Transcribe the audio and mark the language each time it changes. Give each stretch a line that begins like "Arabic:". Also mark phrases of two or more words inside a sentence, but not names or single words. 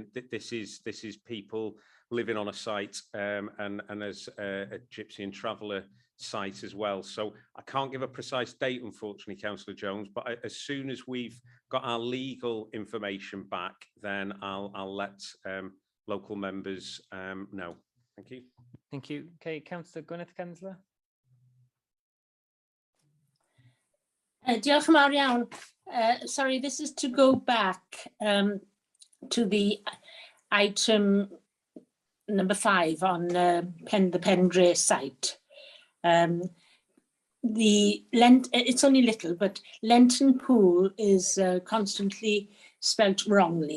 English: This is people living on a site and as a Gypsy traveller site as well. So I can't give a precise date, unfortunately, Councillor Jones, but as soon as we've got our legal information back, then I'll let local members know. Thank you. Thank you. Okay, Councillor Gwyneth Kensler.
Welsh: Diolch yn fawr iawn.
English: Sorry, this is to go back to the item number 5 on the Pendre site. It's only little, but Lenton Pool is constantly spelt wrongly.